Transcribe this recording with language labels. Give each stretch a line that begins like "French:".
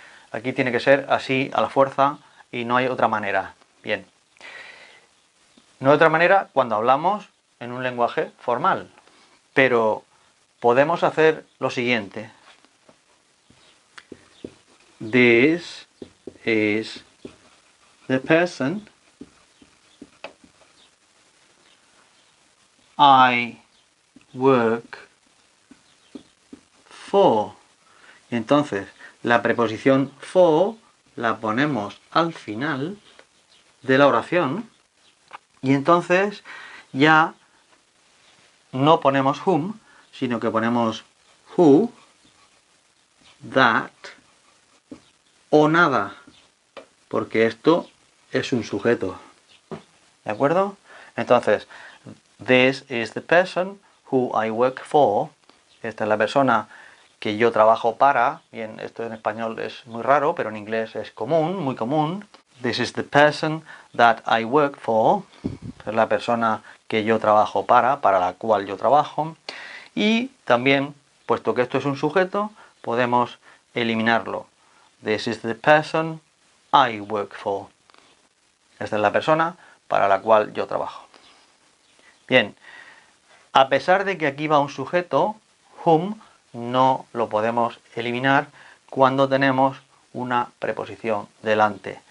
Spanish: Aquí tiene que ser así a la fuerza y no hay otra manera. Bien. No hay otra manera cuando hablamos en un lenguaje formal. Pero podemos hacer lo siguiente.
English: This is the person I work for.
Spanish: Y entonces la preposición for la ponemos al final de la oración y entonces ya no ponemos whom, sino que ponemos who, that o nada, porque esto es un sujeto. ¿De acuerdo? Entonces,
English: this is the person who I work for.
Spanish: Esta es la persona que yo trabajo para. Bien, esto en español es muy raro, pero en inglés es común, muy común.
English: This is the person that I work for.
Spanish: Es la persona que yo trabajo para la cual yo trabajo. Y también, puesto que esto es un sujeto, podemos eliminarlo.
English: This is the person I work for.
Spanish: Esta es la persona para la cual yo trabajo. Bien, a pesar de que aquí va un sujeto, whom no lo podemos eliminar cuando tenemos una preposición delante.